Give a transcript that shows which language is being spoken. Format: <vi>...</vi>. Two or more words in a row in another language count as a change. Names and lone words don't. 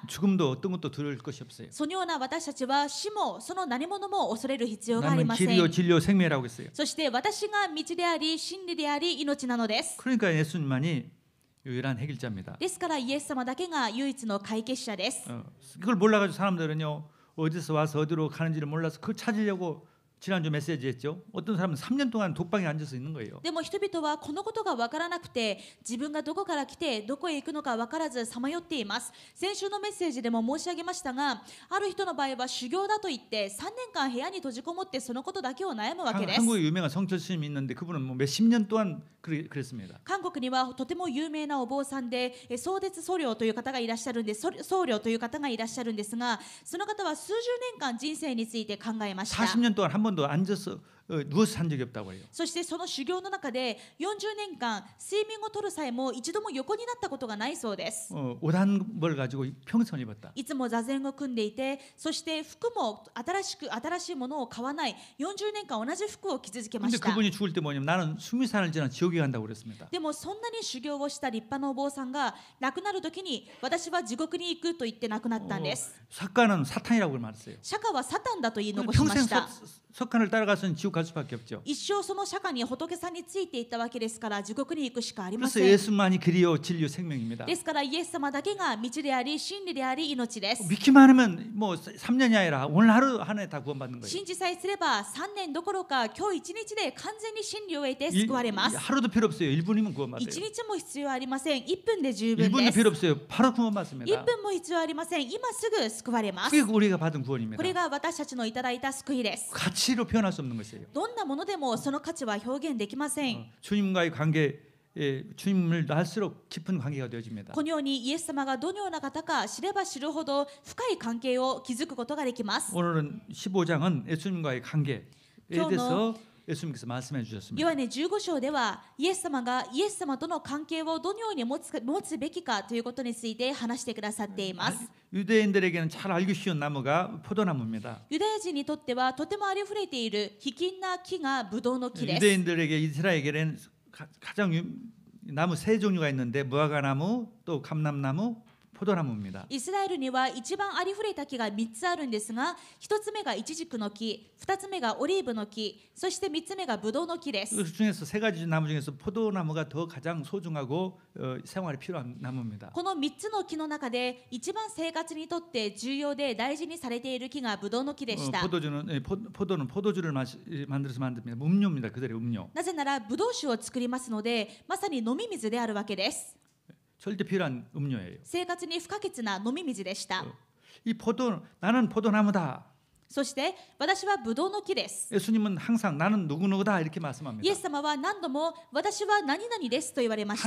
<ko>죽음도 어떤 것도 두려울 것이 없어요.</ko> <ja>そのような私たちは死もその何者も恐れる必要があり</ja> <ko>나는</ko> <ja>ません。</ja> <ko>길이요 진리요 생명이라고 했어요.</ko> <ja>そして私が道であり真理であり命なのです。</ja> <ko>그러니까 예수님만이 유일한 해결자입니다.</ko> <ja>ですからイエス様だけが唯一の解決者です。</ja> <ko>그걸 몰라가지고 사람들은요 어디서 와서 어디로 가는지를 몰라서 그걸 찾으려고 지난주 메시지했죠. 어떤 사람은 3년 동안 독방에 앉아서 있는 거예요.</ko> <ja>でも人々はこのことが分からなくて自分がどこから来てどこへ行くのか分からずさまよっています。先週のメッセージでも申し上げましたがある人の場合は修行だと言って3年間部屋に閉じこもってそのことだけを悩むわけです。</ja> <ko>한국에 유명한 성철스님이 있는데 그분은 뭐 몇십 년 동안 그랬습니다.</ko> <ja>韓国にはとても有名なお坊さんで壮絶僧侶という方がいらっしゃるんです。僧侶という方がいらっしゃるんですがその方は数十年間人生について考えました。</ja> <ko>40년 동안 한 번도 앉아서 누워서 산 적이 없다고 해요.</ko> <ja>そしてその修行の中で40年間睡眠をとる際も一度も横になったことがないそうです。</ja> <ko>옷 한 벌 가지고 평생 입었다.</ko> <ja>いつも座禅を組んでいてそして服も新しいものを買わない40年間同じ服を着続けま</ja> <ko>근데</ko> <ja>した。</ja> <ko>그분이 죽을 때 뭐냐면 나는 수미산을 지나 지옥에 간다고 그랬습니다.</ko> <ja>でもそんなに修行をした立派なお坊さんが亡くなる時に私は地獄に行くと言って亡くなったんです。</ja> <ko>석가는 사탄이라고 말했어요.</ko> <ja>釈迦はサタンだと言い残しま</ja> <ko>평생</ko> <ja>した。</ja> <ko>석가를 따라가서는 지옥 갈 수밖에 없죠.</ko> <ja>一生その釈迦に仏さんについていったわけですから地獄に行くしかありま</ja> <ko>그래서</ko> <ja>せん。</ja> <ko>예수만이 길이요 진리요 생명입니다.</ko> <ja>ですからイエス様だけが道であり真理であり命です。</ja> <ko>믿기만 하면 뭐 3년이 아니라 오늘 하루 한 해 다 구원받는 거예요.</ko> <ja>信じさえすれば3年どころか今日1日で完全に真理を得て救われます。</ja> <ko>하루도 필요 없어요. 1분이면 구원받아요.</ko> <ja>1 日も必要ありません。1分で十分</ja> <ko>1분도</ko> <ja>です。</ja> <ko>필요 없어요. 바로 구원받습니다.</ko> <ja>1 分も必要ありません。今すぐ救われます。</ja> <ko>그게 우리가 받은 구원입니다.</ko> <ja>これが私たちのいただいた救いです。</ja> <ko>가치로 표현할 수 없는 것이에요.</ko> <ja>どんなものでもその価値は表現できません。</ja> <ko>주님과의 관계, 주님을 알수록 깊은 관계가 되어집니다.</ko> <ja>このようにイエス様がどのような方か知れば知るほど深い関係を築くことができます。</ja> <ko>오늘은 15장은 예수님과의 관계에 대해서 예수님께서 말씀해 주셨습니다.</ko> <ja>ヨハネ15章ではイエス様がイエス様との関係をどのように持つべきかということについて話してくださっています。</ja> <ko>유대인들에게는 잘 알기 쉬운 나무가 포도나무입니다.</ko> <ja>ユダヤ人にとってはとてもありふれている卑近な木がブドウの木です。</ja> <ko>유대인들에게 이스라엘에게는 가장 나무 세 종류가 있는데 무화과나무, 또 감람나무, 포도나무입니다.</ko> <ja>イスラエルには一番ありふれた木が3つあるんですが、1つ目がイチジクの木、2つ目がオリーブの木、そして3つ目がブドウの木です。</ja> <ko>그 중에서 세 가지 나무 중에서 포도나무가 더 가장 소중하고 생활에 필요한 나무입니다.</ko> <ja>この3つの木の中で一番生活にとって重要で大事にされている木がブドウの木でした。</ja> <ko>포도는 포도주를 만들어서 만듭니다. 음료입니다. 그대로 음료.</ko> <ja>なぜならブドウ酒を作りますので、まさに飲み水であるわけです。</ja> <ko>절대 필요한 음료예요.</ko> <ja>生活に不可欠な飲み水でした。</ja> <ko>나는 포도나무다.</ko> <ja>そして私はブドウの木です。</ja> <ko>예수님은 항상 나는 누구누구다 이렇게 말씀합니다.</ko> <ja>イエス様は何度も私は何々ですと言われました。</ja>